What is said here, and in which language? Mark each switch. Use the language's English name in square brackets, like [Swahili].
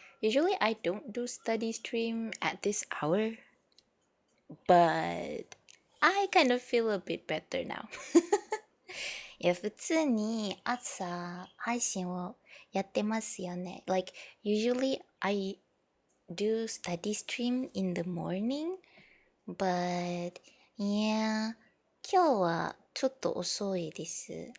[English] Usually I don't do study stream at this hour, but I kind of feel a bit better now. [Japanese] いや、普通に朝配信をやってますよね。 [English] Like, usually I do study stream in the morning, but yeah, [Japanese] 今日はちょっと遅いです。